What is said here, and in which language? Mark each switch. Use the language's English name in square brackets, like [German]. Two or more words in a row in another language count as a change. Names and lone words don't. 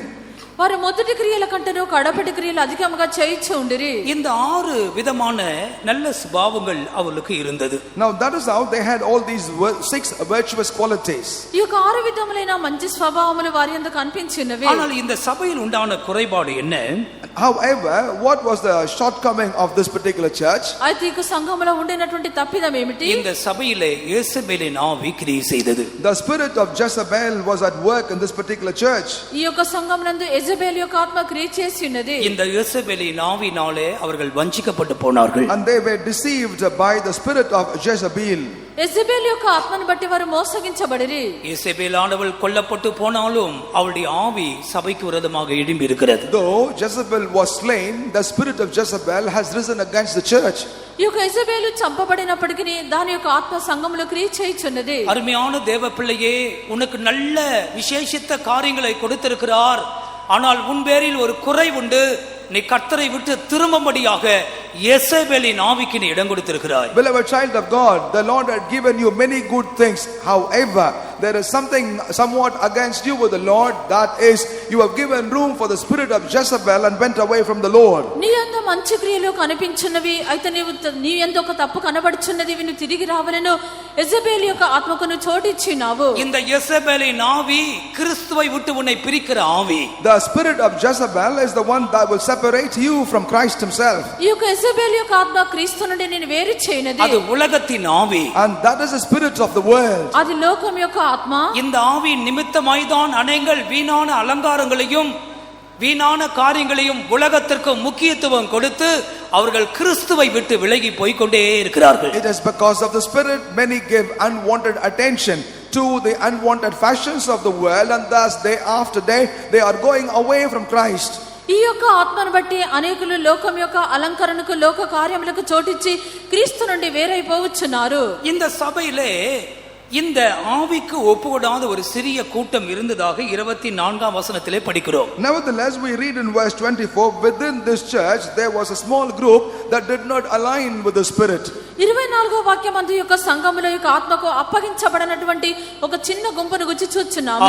[Telugu] వారు మొదటి క్రియల కంటేనూ కడపటి క్రియలు అధికముగా చేయించి ఉండిరి. [Tamil] இந்த 6 விதமான நல்ல சுபாவங்கள் அவர்களுக்கு இருந்தது. [English] Now that is how they had all these 6 virtuous qualities. [Telugu] ఈ యొక్క 6 విధములైన మంచి స్వభావములు వారి యందు కనిపించినవి. [Tamil] ஆனால் இந்த சபையில் உண்டான குறைபாடு என்ன? [English] However, what was the shortcoming of this particular church? [Telugu] అయితే ఈ సంఘములో ఉండినటువంటి తప్పిదం ఏమిటి? [Tamil] இந்த సభையிலே యేసబేலின் ஆவி கிரியை செய்தது. [English] The spirit of Jezebel was at work in this particular church. [Telugu] ఈ యొక్క సంఘమునందు యెజబెల్ యొక్క ఆత్మ క్రియ చేసి ఉన్నది. [Tamil] இந்த యేసబేలిன் ஆவினாலே அவர்கள் வஞ்சிக்கப்பட்டு போனார்கள். [English] And they were deceived by the spirit of Jezebel. [Telugu] యెజబెల్ యొక్క ఆత్మను బట్టి వారు మోసగించబడిరి. [Tamil] యేసబేలాனவள் கொல்லப்பட்டு போனாலும் அவளுடைய ஆவி சபைக்கு விரோதமாக எழும்பி இருக்கிறது. [English] Though Jezebel was slain, the spirit of Jezebel has risen against the church. [Telugu] ఈ యొక్క యెజబెలు చంపబడినప్పటికీ దాని యొక్క ఆత్మ సంఘములో క్రియ చేయుచున్నది. [Tamil] அருமையான தேவ பிள்ளையே, உனக்கு நல்ல விசேஷித்த காரியங்களை கொடுத்திருக்கிறார். ஆனால் உன் பேரில் ஒரு குறை உண்டு. நீ கர்த்தரை விட்டு திரும்பும்படியாக யேசபேலின் ஆவிக்கு நீ இடம் கொடுத்திருக்கிறாய். [English] Beloved child of God, the Lord had given you many good things. However, there is something somewhat against you with the Lord, that is, you have given room for the spirit of Jezebel and went away from the Lord. [Telugu] నీ యందు మంచి క్రియలు కనిపించున్నవి, అయితే నీ యందు ఒక తప్పు కనబడుచున్నది, నువ్వు తిరిగి రావాలను యెజబెల్ యొక్క ఆత్మకు నువ్వు చోటిచ్చినావు. [Tamil] இந்த யேசபேலின் ஆவி கிறிஸ்துவை விட்டு உன்னை பிரிக்கிற ஆவி. [English] The spirit of Jezebel is the one that will separate you from Christ himself. [Telugu] ఈ యొక్క యెజబెల్ యొక్క ఆత్మ క్రీస్తు నుండి నిన్ను వేరు చేయనది. [Tamil] அது உலகத்தின் ஆவி. [English] And that is the spirit of the world. [Telugu] అది లోకం యొక్క ఆత్మ. [Tamil] இந்த ஆவி நிமித்தமாய்தான் அநேகர் வீணான அலங்காரங்களையும் வீணான காரியங்களையும் உலகத்திற்கு முக்கியத்துவம் கொடுத்து அவர்கள் கிறிஸ்துவை விட்டு விலகி போய் கொண்டே இருக்கிறார்கள். [English] It is because of the spirit many give unwanted attention to the unwanted fashions of the world, and thus day after day they are going away from Christ. [Telugu] ఈ యొక్క ఆత్మను బట్టి అనేకులు లోకం యొక్క అలంకరణకు లోక కార్యములకు చోటిచ్చి క్రీస్తు నుండి వేరైపోవచ్చున్నారు. [Tamil] இந்த சபையிலே இந்த ஆவிக்கு ஒப்புவிடாத ஒரு சிறிய கூட்டம் இருந்ததாக 24ஆம் வசனத்திலே படிக்கிறோம். [English] Nevertheless, we read in verse 24, within this church there was a small group that did not align with the spirit. [Telugu] 24వ వాక్యమందు యొక్క సంఘముల యొక్క ఆత్మకు అప్పగించబడినటువంటి ఒక చిన్న గుంపును గురించి చూస్తున్నాము.